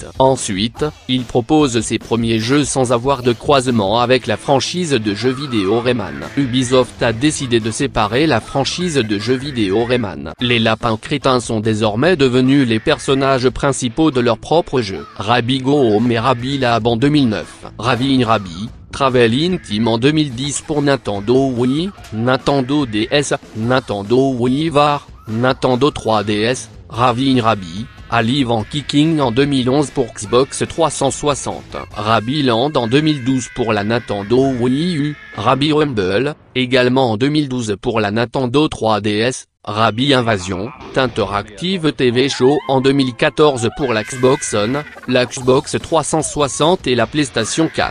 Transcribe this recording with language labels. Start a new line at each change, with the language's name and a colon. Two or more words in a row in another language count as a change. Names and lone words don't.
French: Ensuite, il propose ses premiers jeux sans avoir de croisement avec la franchise de jeux vidéo Rayman. Ubisoft a décidé de séparer la franchise de jeux vidéo Rayman. Les lapins crétins sont désormais devenus les personnages principaux de leur propre jeu. Rabbids Go Home et Rabbids Lab en 2009. Rabbids Rabbids Travel Team en 2010 pour Nintendo Wii, Nintendo DS, Nintendo Wii VAR, Nintendo 3DS, Rabbids Rabbids Alive en Kicking en 2011 pour Xbox 360, Rabbids Land en 2012 pour la Nintendo Wii U, Rabbids Rumble, également en 2012 pour la Nintendo 3DS, Rabbids Invasion, Interactive TV Show en 2014 pour la Xbox One, la Xbox 360 et la PlayStation 4.